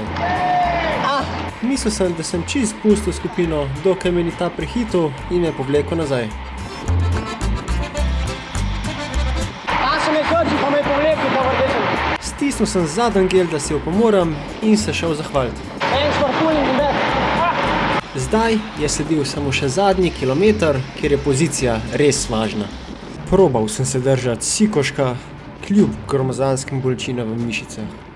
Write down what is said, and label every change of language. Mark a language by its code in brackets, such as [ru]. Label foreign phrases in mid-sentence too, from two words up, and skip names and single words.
[sl] Mislil sem, da sem čist pustil skupino, dokaj me ni ta prehitel in me povlekel nazaj. So me krči, pa me povlekel, pa vrdetem. Stisnil sem zadnji gel, da si opomoram in se šel zahvaliti. [en] Thanks for pulling me back. [sl] Zdaj je sledil samo še zadnji kilometer, kjer je pozicija res važna. Probal sem se držati Sikoška, kljub gromozanskim bolečinam v mišicah.